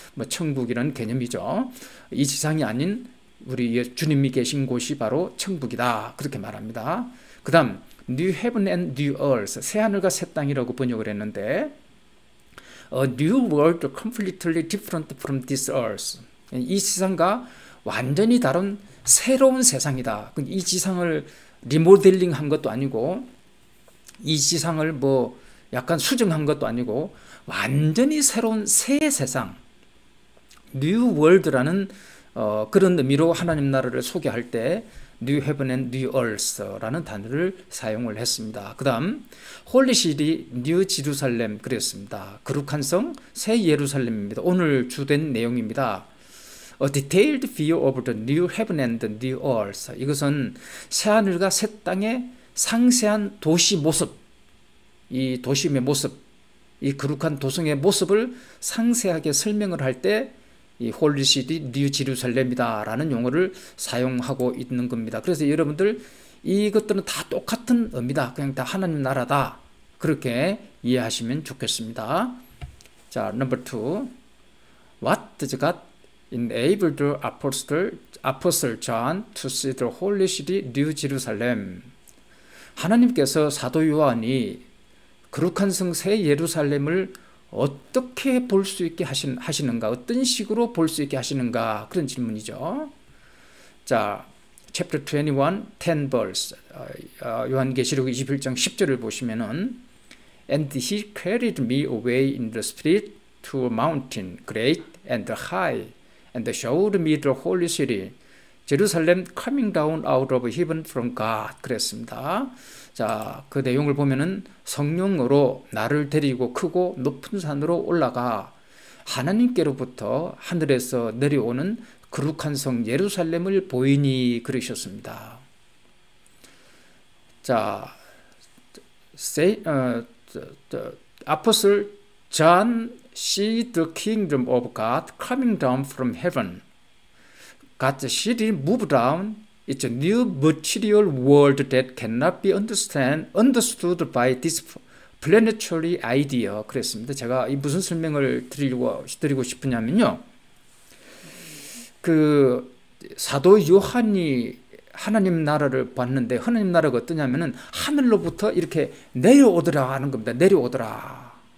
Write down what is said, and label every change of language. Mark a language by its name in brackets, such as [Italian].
[Korean] 뭐 천국이라는 개념이죠. 이 지상이 아닌 우리 주님이 계신 곳이 바로 천국이다, 그렇게 말합니다. 그 다음 New Heaven and New Earth, 새 하늘과 새 땅이라고 번역을 했는데, [English] A new world completely different from this earth. [Korean] 이 지상과 완전히 다른 새로운 세상이다. 이 지상을 리모델링 한 것도 아니고, 이 지상을 뭐 약간 수정한 것도 아니고, 완전히 새로운 새 세상, New World라는 그런 의미로 하나님 나라를 소개할 때 New Heaven and New Earth라는 단어를 사용을 했습니다. 그 다음 홀리 시티 뉴 지루살렘 그랬습니다. 거룩한 성 새 예루살렘입니다. 오늘 주된 내용입니다. [English] A detailed view of the new heaven and the new earth. [Korean] 이것은 새 하늘과 새 땅의 상세한 도시 모습, 이 도심의 모습, 이 거룩한 도성의 모습을 상세하게 설명을 할 때 이 홀리 시티 뉴 지루살렘이다 라는 용어를 사용하고 있는 겁니다. 그래서 여러분들 이것들은 다 똑같은 의미다, 그냥 다 하나님 나라다, 그렇게 이해하시면 좋겠습니다. [English] 자, number 2. What does God enable the apostle John to see the holy city New Jerusalem? [Korean] 하나님께서 사도 요한이 거룩한 성 새 예루살렘을 어떻게 볼 수 있게 하시는가, 어떤 식으로 볼 수 있게 하시는가, 그런 질문이죠. [English] 자, chapter 21, 10 verse, [Korean] 요한계시록 21장 10절을 보시면은 [English] And he carried me away in the spirit to a mountain great and high, and showed me the holy city, Jerusalem coming down out of heaven from God. [Korean] 그랬습니다. 자, 그 내용을 보면은 성령으로 나를 데리고 크고 높은 산으로 올라가 하나님께로부터 하늘에서 내려오는 거룩한 성 예루살렘을 보이니 그러셨습니다. [English] 자, Apostle John see the kingdom of God coming down from heaven. God's city moved down. It's a new material world that cannot be understood by this planetary idea. [Korean] 그랬습니다. 제가 이 무슨 설명을 드리고 싶으냐면요. 그 사도 요한이 하나님 나라를 봤는데, 하나님 나라가 어떠냐면은 하늘로부터 이렇게 내려오더라 하는 겁니다. 내려오더라.